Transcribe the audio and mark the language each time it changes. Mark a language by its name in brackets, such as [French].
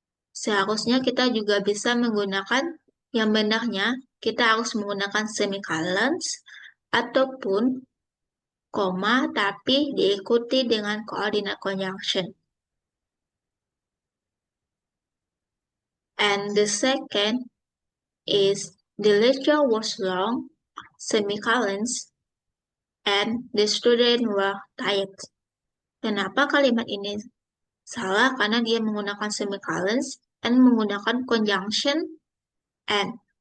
[Indonesian] Seharusnya kita juga bisa menggunakan yang benarnya kita harus menggunakan semicolons ataupun koma tapi diikuti dengan koordinat conjunction. [English] And the second is the lecture was long, semicolons, and the students were tired. [Indonesian] Kenapa kalimat ini salah? Karena dia menggunakan semicolons dan menggunakan conjunction and.